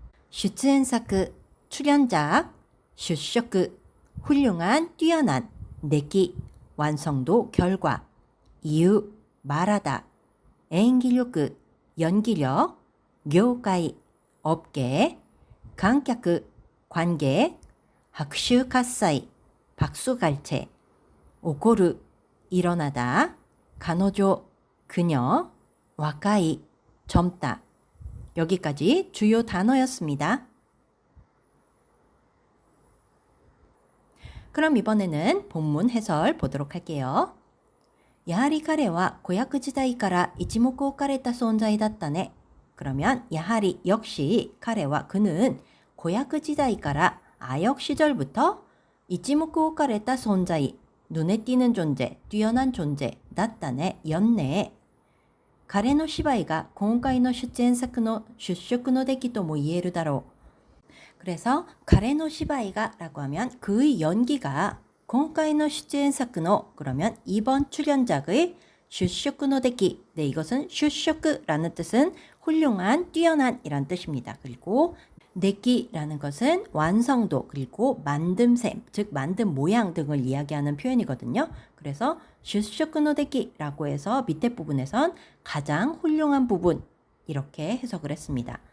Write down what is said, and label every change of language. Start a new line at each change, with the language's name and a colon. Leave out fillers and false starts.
Korean: 슈츠엔사쿠, 출연작, 슈쇼쿠, 훌륭한, 뛰어난, 내기, 완성도, 결과, 이유, 말하다, 엔기력그, 연기력, 교과이, 업계, 관객, 관객, 학슈 가사이, 박수갈채, 오코르, 일어나다, 가노조, 그녀, 와카이, 젊다. 여기까지 주요 단어였습니다. 그럼 이번에는 본문 해설 보도록 할게요.
Japanese: やはり彼は子役時代から一目置かれた存在だったね.
Korean: 그러면 야하리 역시
Japanese: 彼は
Korean: 그는 고약
Japanese: 時代から
Korean: 아역 시절부터 이치모쿠 오카레타 존재, 눈에 띄는 존재, 뛰어난 존재,
Japanese: だったね,
Korean: 였네.
Japanese: 彼の芝居が今回の出演作の出色の出来とも言えるだろう.
Korean: 그래서
Japanese: 彼の芝居が
Korean: 라고 하면 그의 연기가
Japanese: 今回の出演作の
Korean: 그러면 이번 출연작의
Japanese: 出色の出来.
Korean: 네, 이것은 出色라는 뜻은 훌륭한, 뛰어난 이란 뜻입니다. 그리고 내기라는 것은 완성도, 그리고 만듦새, 즉 만든 모양 등을 이야기하는 표현이거든요. 그래서
Japanese: 出色の出来
Korean: 라고 해서 밑에 부분에선 가장 훌륭한 부분 이렇게 해석을 했습니다.